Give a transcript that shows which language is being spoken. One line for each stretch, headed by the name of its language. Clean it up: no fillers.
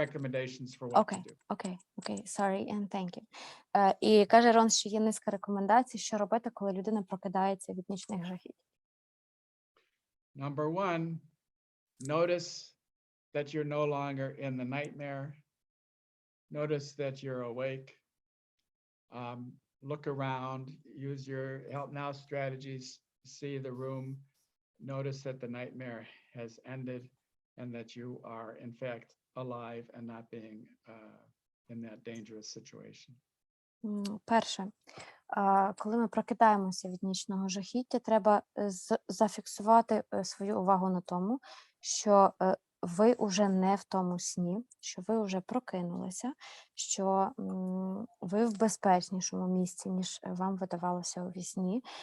English: recommendations for what Okay, to do. okay, sorry and thank you.
Ukrainian: І каже Рон, що є низка рекомендацій, що робити, коли людина прокидається від нічних жахів.
English: Number one, notice that you're no longer in the nightmare. Notice that you're awake. Look around, use your help now strategies, see the room, notice that the nightmare has ended and that you are in fact alive and not being in that dangerous situation.
Ukrainian: Перше, коли ми прокидаємося від нічного жахіття, треба зафіксувати свою увагу на тому, що ви уже не в тому сні, що ви вже прокинулися, що ви в безпечнішому місці, ніж вам видавалося у вісні.